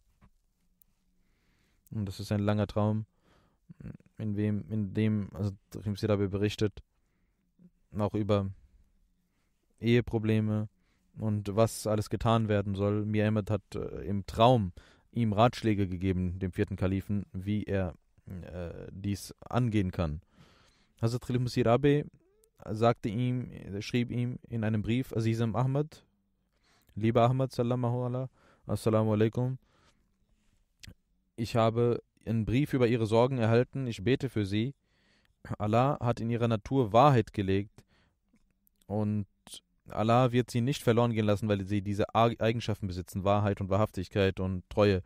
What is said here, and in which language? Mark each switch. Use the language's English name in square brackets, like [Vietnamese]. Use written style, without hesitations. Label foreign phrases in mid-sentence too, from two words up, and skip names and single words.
[German] Und das ist ein langer Traum, in dem also Masih Rabi berichtet, auch über Eheprobleme und was alles getan werden soll. Mir Ahmed hat im Traum ihm Ratschläge gegeben, dem vierten Kalifen, wie er dies angehen kann. Hazrat Khalif Masih Rabi schrieb ihm in einem Brief, Azizam Ahmad, lieber Ahmad, [Arabic] السلام عليكم, [German] ich habe einen Brief über ihre Sorgen erhalten, ich bete für sie. Allah hat in ihrer Natur Wahrheit gelegt und Allah wird sie nicht verloren gehen lassen, weil sie diese Eigenschaften besitzen, Wahrheit und Wahrhaftigkeit und Treue.